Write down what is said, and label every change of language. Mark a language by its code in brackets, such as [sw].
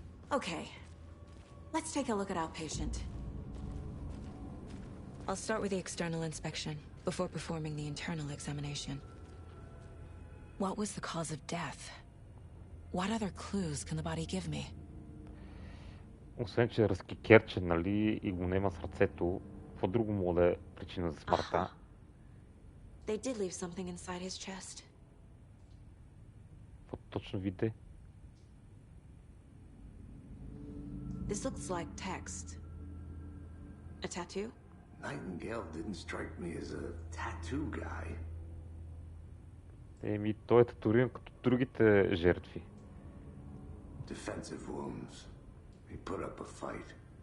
[en] Okay, let's take a look at our patient. I'll start with the external inspection before performing the internal examination. What was the cause of death? What other clues can the body give me? [bg] Освен, че е разкикерчен, нали, и го нема с ръцето, какво друго мога да е причина за смъртта? [en] They did leave something inside his chest. [bg] Какво точно виде? [en] This looks like text. A tattoo? Nightingale didn't strike me as a tattoo guy. [bg] Еми, той е татуиран като другите жертви. [en] Defensive wounds. He put up a fight.